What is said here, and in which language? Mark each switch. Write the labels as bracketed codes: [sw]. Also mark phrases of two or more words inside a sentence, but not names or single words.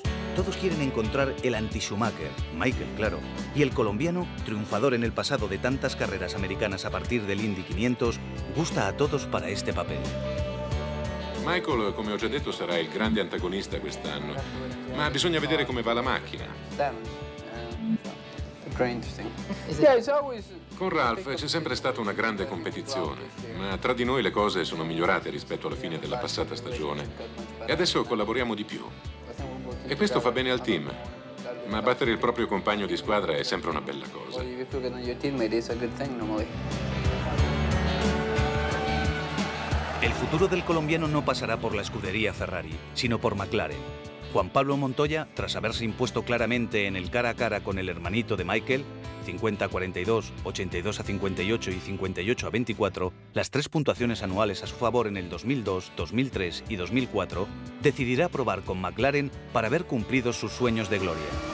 [es] Todos quieren encontrar el anti-Schumacher, Michael, claro, y el colombiano, triunfador en el pasado de tantas carreras americanas a partir del Indy 500, gusta a todos para este papel. [it] Michael, come ho già detto, sarà il grande antagonista quest'anno, ma bisogna vedere come va la macchina. Con Ralph c'è sempre stata una grande competizione, ma tra di noi le cose sono migliorate rispetto alla fine della passata stagione e adesso collaboriamo di più. E questo fa bene al team, ma battere il proprio compagno di squadra è sempre una bella cosa. [es] El futuro del colombiano no pasará por la escudería Ferrari, sino por McLaren. Juan Pablo Montoya, tras haberse impuesto claramente en el cara a cara con el hermanito de Michael, 50-42, 82-58 y 58-24, las 3 puntuaciones anuales a su favor en el 2002, 2003 y 2004, decidirá probar con McLaren para ver cumplidos sus sueños de gloria.